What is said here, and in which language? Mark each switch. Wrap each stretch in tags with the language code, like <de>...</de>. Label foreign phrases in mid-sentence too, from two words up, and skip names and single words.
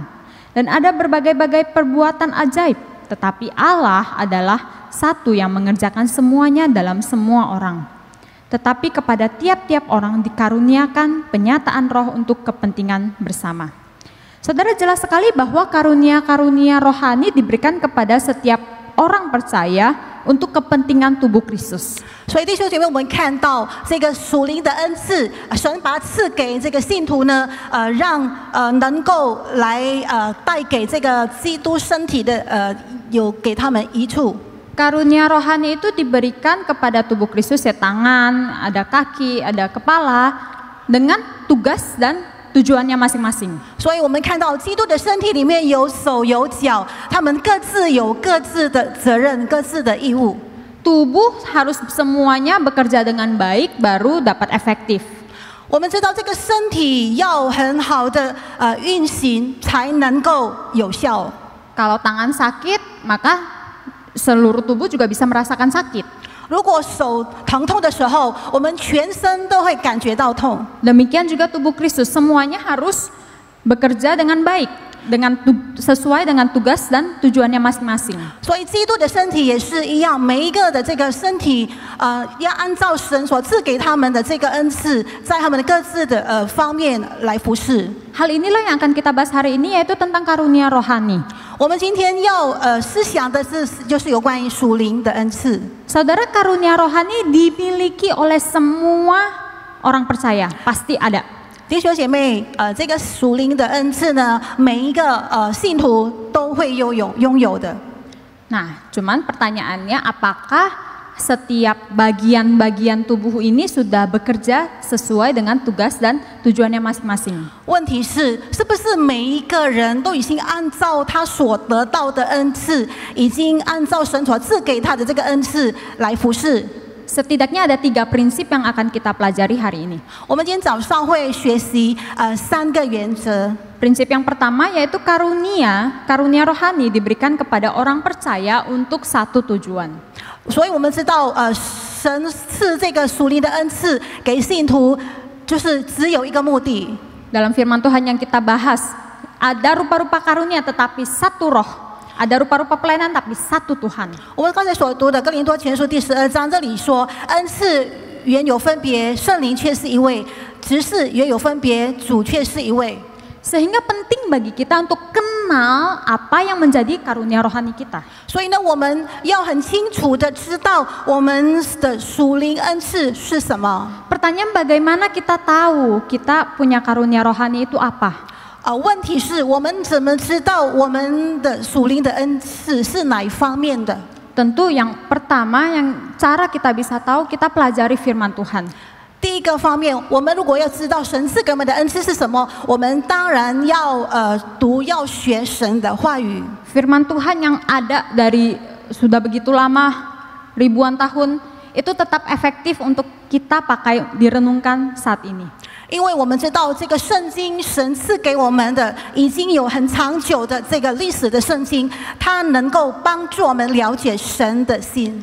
<id>Dan ada berbagai-bagai perbuatan ajaib, tetapi Allah adalah satu yang mengerjakan semuanya dalam semua orang. Tetapi kepada tiap-tiap orang dikaruniakan penyataan roh untuk kepentingan bersama. Saudara, jelas sekali bahwa karunia-karunia rohani diberikan kepada setiap orang percaya untuk kepentingan tubuh Kristus.</id> <zh>所以弟兄姐妹，我们看到这个属灵的恩赐，神把它赐给这个信徒呢，让能够来带给这个基督身体的有给他们益处。</zh> <id>Karunia rohani itu diberikan kepada tubuh Kristus, ya tangan, ada kaki, ada kepala, dengan tugas dan tujuannya masing-masing.</id> <zh>所以我们看到基督的身体里面有手有脚，他们各自有各自的责任、各自的义务。</zh> <id>Tubuh harus semuanya bekerja dengan baik baru dapat efektif.</id> <zh>我们知道这个身体要很好的运行才能够有效。</zh> <id>Kalau tangan sakit, maka seluruh tubuh juga bisa merasakan sakit.</id> <zh>如果手疼痛的时候，我们全身都会感觉到痛。</zh> <id>Demikian juga tubuh Kristus, semuanya harus bekerja dengan baik, sesuai dengan tugas dan tujuannya masing-masing.</id> <zh>所以基督的身体也是一样，每一个的这个身体，要按照神所赐给他们的这个恩赐，在他们的各自的方面来服侍。</zh> <id>Hal inilah yang akan kita bahas hari ini, yaitu tentang karunia rohani.</id> <zh>我们今天要思想的是，就是有关于属灵的恩赐。</zh> <id>Saudara, karunia rohani dimiliki oleh semua orang percaya, pasti ada.</id> <zh>弟兄姐妹，这个属灵的恩赐呢，每一个信徒都会拥有的。</zh> <id>Nah, cuman pertanyaannya, apakah setiap bagian-bagian tubuh ini sudah bekerja sesuai dengan tugas dan tujuannya masing-masing?</id> <zh>问题是，是不是每一个人都已经按照他所得到的恩赐，已经按照神所赐给他的这个恩赐来服侍？</zh> <id>Setidaknya ada 3 prinsip yang akan kita pelajari hari ini.</id> <zh>我们今天早上会学习3个原则。</zh> <id>Prinsip yang pertama yaitu karunia rohani diberikan kepada orang percaya untuk satu tujuan.</id> <zh>所以我们知道，神赐这个属灵的恩赐给信徒，就是只有一个目的。</zh> <id>Dalam firman Tuhan yang kita bahas, ada rupa-rupa karunia tetapi satu roh. Ada rupa-rupa pelayanan tapi satu Tuhan.</id> <zh>我们刚才所读的哥林多前书第12章，这里说恩赐原有分别，圣灵却是一位；执事原有分别，主却是一位。</zh> <id>Sehingga penting bagi kita untuk kenal apa yang menjadi karunia rohani kita.</id> <zh>所以呢，我们要很清楚的知道我们的属灵恩赐是什么。</zh> <id>Pertanyaan bagaimana kita tahu kita punya karunia rohani itu apa?</id> <zh>问题是我们怎么知道我们的属灵的恩赐是哪一方面的？</zh> <id>Tentu yang pertama yang cara kita bisa tahu kita pelajari firman Tuhan.</id> <zh>第一个方面，我们如果要知道神赐给我们的恩赐是什么，我们当然要读要学神的话语。</zh> <id>Firman Tuhan yang ada dari sudah begitu lama, ribuan tahun, itu tetap efektif untuk kita pakai direnungkan saat ini.</id> <zh>因为我们知道这个圣经神赐给我们的已经有很长久的这个历史的圣经，它能够帮助我们了解神的心。</zh>